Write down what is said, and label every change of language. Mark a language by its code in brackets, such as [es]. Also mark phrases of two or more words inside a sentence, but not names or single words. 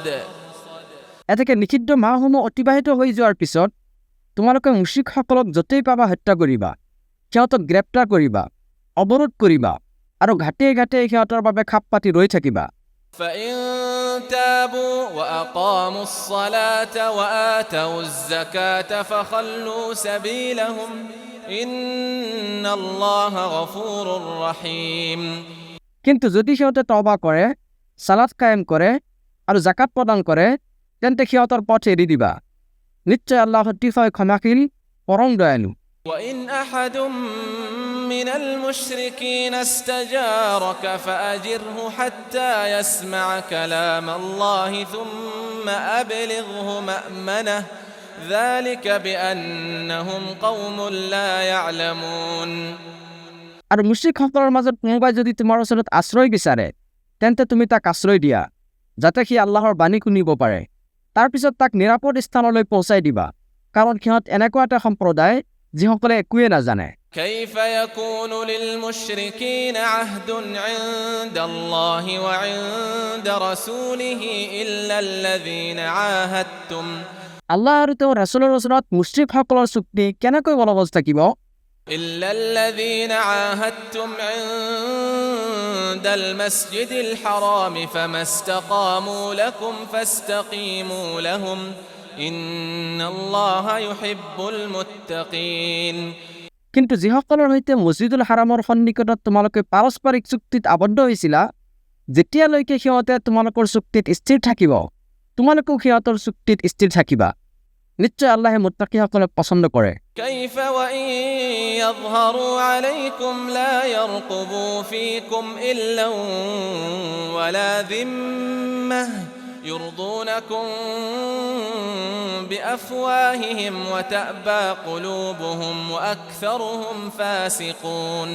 [as] এতেকে নিষিদ্ধ মাহসমূহ অতিবাহিত হৈ যোৱাৰ পিছত তোমালোকে মুশ্ৰিকসকলক য'তেই পাবা হত্যা কৰিবা সিহঁতক গ্ৰেপ্তাৰ কৰিবা অৱৰোধ কৰিবা আৰু ঘাটে ঘাটে সিহঁতৰ বাবে খাপ পাতি ৰৈ থাকিবা [ar] فإن تابوا وأقاموا الصلاة وآتوا الزكاة فخلوا سبيلهم إن الله غفور رحيم [as] কিন্তু যদি সিহঁতে তওবা কৰে সালাত কায়েম কৰে আৰু যাকাত প্ৰদান কৰে তেন্তে সিহঁতৰ পথ এৰি দিবা নিশ্চয় আল্লাহ অতিশয় ক্ষমাশীল পৰম দয়ালু [ar] وإن أحد من المشركين استجارك فأجره حتى يسمع كلام الله ثم أبلغه مأمنه ذلك بأنهم قوم لا يعلمون [as] আৰু মুশ্ৰিকসকলৰ মাজত কোনোবাই যদি তোমাৰ ওচৰত আশ্ৰয় বিচাৰে তেন্তে তুমি তাক আশ্ৰয় দিয়া যাতে সি আল্লাহৰ বাণী শুনিব পাৰে তাৰপিছত তাক নিৰাপদ স্থানলৈ পৌঁছাই দিবা কাৰণ সিহঁত এনেকুৱা এটা সম্প্ৰদায় যিসকলে একোৱে নাজানে [ar] كيف يكون للمشركين عهد عند الله وعند رسوله إلا الذين عاهدتم [as] আল্লাহ আৰু তেওঁৰ ৰাছুলৰ ওচৰত মুশ্ৰিকসকলৰ চুক্তি কেনেকৈ বলবৎ থাকিব [ar] إلا الذين عاهدتم عند المسجد الحرام فما استقاموا لكم فاستقيموا لهم إن الله يحب المتقين [as] কিন্তু যিসকলৰ সৈতে মছজিদুল হাৰামৰ সন্নিকটত তোমালোকে পাৰস্পৰিক চুক্তিত আবদ্ধ হৈছিলা যেতিয়ালৈকে সিহঁতে তোমালোকৰ চুক্তিত স্থিৰ থাকিব তোমালোকেও সিহঁতৰ চুক্তিত স্থিৰ থাকিবা নিশ্চয় আল্লাহে মুত্তাকিসকলক পছন্দ কৰে [ar] كيف وإن يظهروا عليكم لا يرقبوا فيكم إلا ولا ذمة يرضونكم بأفواههم وتأبى قلوبهم وأكثرهم فاسقون